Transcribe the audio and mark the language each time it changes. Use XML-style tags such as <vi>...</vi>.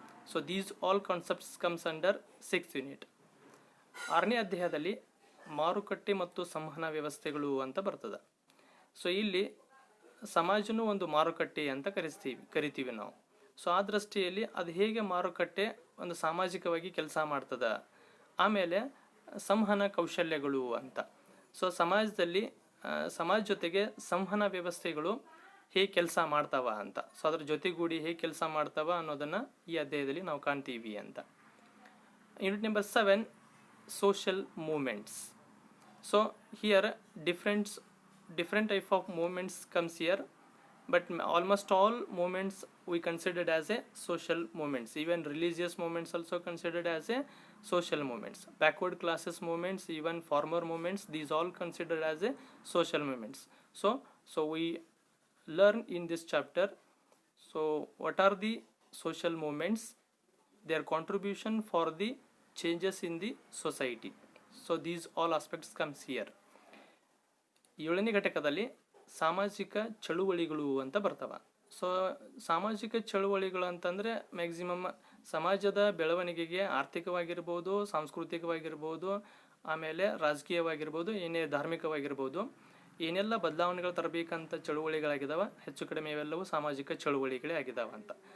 <en>So these all concepts comes under 6th unit.</en> <kn>ಆರನೇ ಅಧ್ಯಾಯದಲ್ಲಿ ಮಾರುಕಟ್ಟೆ ಮತ್ತು ಸಂವಹನ ವ್ಯವಸ್ಥೆಗಳು ಅಂತ ಬರ್ತದೆ. ಸೊ ಇಲ್ಲಿ ಸಮಾಜನೂ ಒಂದು ಮಾರುಕಟ್ಟೆ ಅಂತ ಕರಿತೀವಿ ನಾವು. ಸೊ ಆ ದೃಷ್ಟಿಯಲ್ಲಿ ಅದು ಹೇಗೆ ಮಾರುಕಟ್ಟೆ ಒಂದು ಸಾಮಾಜಿಕವಾಗಿ ಕೆಲಸ ಮಾಡ್ತದೆ, ಆಮೇಲೆ ಸಂವಹನ ಕೌಶಲ್ಯಗಳು ಅಂತ. ಸೊ ಸಮಾಜದಲ್ಲಿ ಸಮಾಜ ಜೊತೆಗೆ ಸಂವಹನ ವ್ಯವಸ್ಥೆಗಳು ಹೇಗೆ ಕೆಲಸ ಮಾಡ್ತಾವ ಅಂತ, ಸೊ ಅದ್ರ ಜೊತೆಗೂಡಿ ಹೇಗೆ ಕೆಲಸ ಮಾಡ್ತಾವ ಅನ್ನೋದನ್ನು ಈ ಅಧ್ಯಾಯದಲ್ಲಿ ನಾವು ಕಾಣ್ತೀವಿ ಅಂತ.</kn> <en>Unit number 7 social movements. So here different type of movements comes here, but almost all movements we considered as a social movements. Even religious movements also considered as a social movements. Backward classes movements, even farmer movements, these all considered as a social movements. So we learn in this chapter, so what are the social movements, their contribution for the changes in the society. So these all aspects comes here.</en> <kn>7ನೇ ಘಟಕದಲ್ಲಿ ಸಾಮಾಜಿಕ ಚಳುವಳಿಗಳು ಅಂತ ಬರ್ತವೆ. So ಸಾಮಾಜಿಕ ಚಳುವಳಿಗಳು ಅಂತಂದರೆ maximum ಸಮಾಜದ ಬೆಳವಣಿಗೆಗೆ ಆರ್ಥಿಕವಾಗಿರ್ಬೋದು, ಸಾಂಸ್ಕೃತಿಕವಾಗಿರ್ಬೋದು, ಆಮೇಲೆ ರಾಜಕೀಯವಾಗಿರ್ಬೋದು, ಏನೇ ಧಾರ್ಮಿಕವಾಗಿರ್ಬೋದು, ಏನೆಲ್ಲ ಬದಲಾವಣೆಗಳು ತರಬೇಕಂತ ಚಳುವಳಿಗಳಾಗಿದ್ದಾವೆ, ಹೆಚ್ಚು ಕಡಿಮೆ ಇವೆಲ್ಲವೂ ಸಾಮಾಜಿಕ ಚಳುವಳಿಗಳೇ ಆಗಿದ್ದಾವೆ ಅಂತ.</kn>